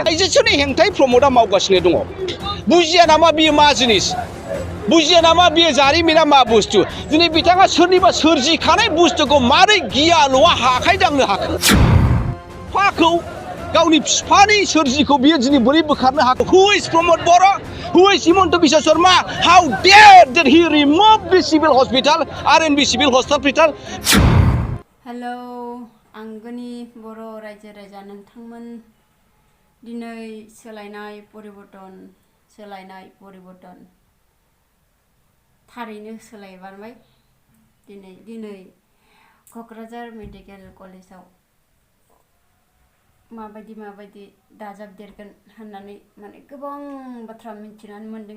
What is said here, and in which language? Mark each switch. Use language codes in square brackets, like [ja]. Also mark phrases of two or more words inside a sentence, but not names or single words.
[brx] आइजोनि हेंथायै प्रमदआ मावगासिनो दङ। बुजिया नामा बियो मा जिनिस? बुजिया नामा बियो जारिमिना मा बुस्थु? दिनै बिथाङा सोरनिबा सोरजिखानाय बुस्थुखौ मारै गियाल'आ आखाइ दांनो हाखो? फाखौ गावनि बिफानि सोरजिखौ बियो दिनै बोरै बोखारनो हाखो? [en] Who is Pramod Boro'? Who is Himanta Biswa Sarma? How dare that he remove the civil hospital, RNB civil hospital? [brx] Hello, angwni बर' रायजो राजा नोंथांमोन दिनै सोलायनाय परिबर्तन थारैनो सोलायबारबाय। दिनै क'क्राझार मेडिकेल कलेजाव माबायदि दाजाबदेरगोन होननानै माने गोबां बाथ्रा मिथिनानै मोनदों।